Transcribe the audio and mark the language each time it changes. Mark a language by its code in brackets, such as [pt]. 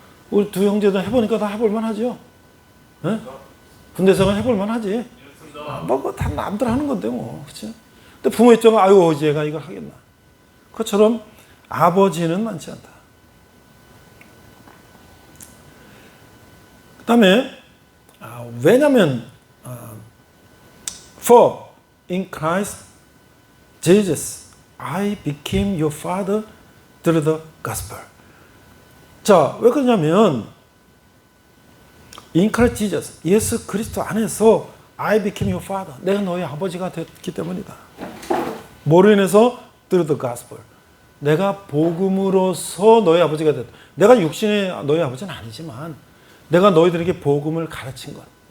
[ko] 우리 두 형제도 해보니까 다 해볼만 하죠. 응? 군대 생활 해볼만 하지. 뭐 다 남들 하는 건데 뭐, 그렇지? 근데 부모 입장은 아유, 얘가 이걸 하겠나? 그것처럼 아버지는 많지 않다. 그 다음에 왜냐면 [en] For in Christ Jesus I became your father through the gospel. [ko] 자, 왜 그러냐면 [en] In Christ Jesus, [ko] 예수 그리스도 안에서 [en] I became your father, [ko] 내가 너의 아버지가 됐기 때문이다. 뭐로 인해서? [en] through the gospel. [ko] 내가 복음으로서 너의 아버지가 됐다. 내가 육신의 너의 아버지는 아니지만 내가 너희들에게 복음을 가르친 것.